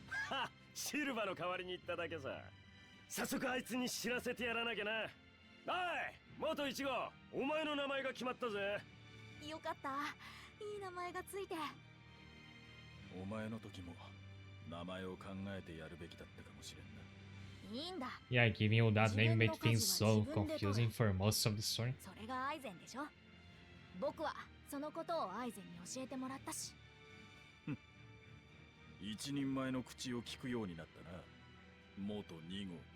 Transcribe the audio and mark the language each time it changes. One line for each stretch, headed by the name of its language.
Japanese: はっ、シルバの代わりに言っただけさ。早速あいつに知らせてやらなきゃな。おい、元1号、お前の名前が決まったぜ。よかった。いい名前がついて。お前の時も名前を考えてやるべきだったかもしれんな。いいんだ。
English: Yeah, giving you that name made things so confusing for most of the story.
Japanese: それがアイゼンでしょ。僕はそのことをアイゼンに教えてもらったし。一人前の口を聞くようになったな、元2号。